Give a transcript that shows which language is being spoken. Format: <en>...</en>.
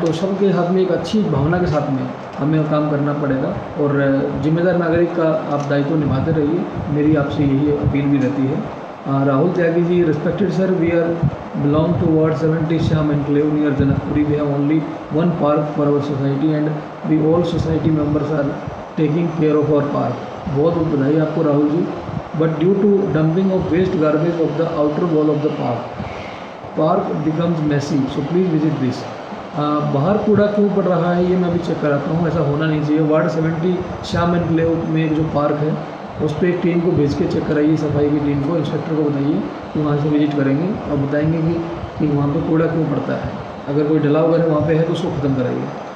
<hi>तो सबके हाथ में एक अच्छी भावना के साथ में हमें काम करना पड़ेगा और जिम्मेदार नागरिक का आप दायित्व निभाते रहिए, मेरी आपसे यही अपील भी रहती है। Rahul Tyagi ji,</hi> <en>Respected sir, we are belong to Ward 70 Sham Enclave near Janakpuri. We have only one park for our society and we all society members are taking care of our park.</en> <hi>बहुत बहुत बधाई आपको Rahul ji.</hi> <en>But due to dumping of waste garbage of the outer wall of the park becomes messy. So please visit this.</en> <hi>बाहर कूड़ा क्यों पड़ रहा है ये मैं भी चेक कराता हूँ. ऐसा होना नहीं चाहिए. वार्ड 70 श्याम एनक्लेव में एक जो पार्क है उस पर एक टीम को भेज के चेक कराइए, सफाई की टीम को, इंस्पेक्टर को बताइए कि वहाँ से विजिट करेंगे और बताएंगे कि वहाँ पे कूड़ा क्यों पड़ता है. अगर कोई डला वगैरह वहाँ पे है तो उसको ख़त्म कराइए.</hi>